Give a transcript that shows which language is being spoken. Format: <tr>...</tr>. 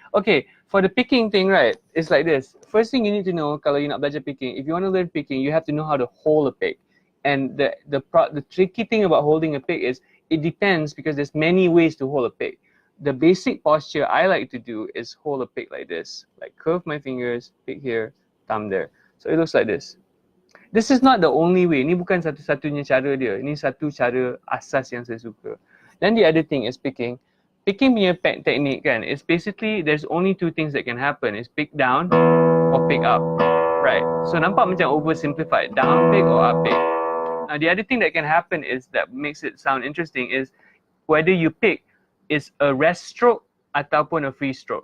<en>Okay, for the picking thing, right? It's like this. First thing you need to know,</en> <ms>kalau you nak belajar picking,</ms> <en>if you want to learn picking, you have to know how to hold a pick. And the tricky thing about holding a pick is it depends because there's many ways to hold a pick. The basic posture I like to do is hold a pick like this. Like curve my fingers, pick here, thumb there. So it looks like this. This is not the only way.</en> <ms>Ini bukan satu-satunya cara dia. Ini satu cara asas yang saya suka.</ms> <en>Then the other thing is picking. Picking</en> <ms>punya technique kan,</ms> <en>it's basically there's only 2 things that can happen. It's pick down or pick up. Right. So</en> <ms>nampak macam</ms> <en>oversimplified. Down pick or up pick. Now the other thing that can happen is that makes it sound interesting is whether you pick is a rest stroke</en> <ms>ataupun</ms> <en>a free stroke.</en>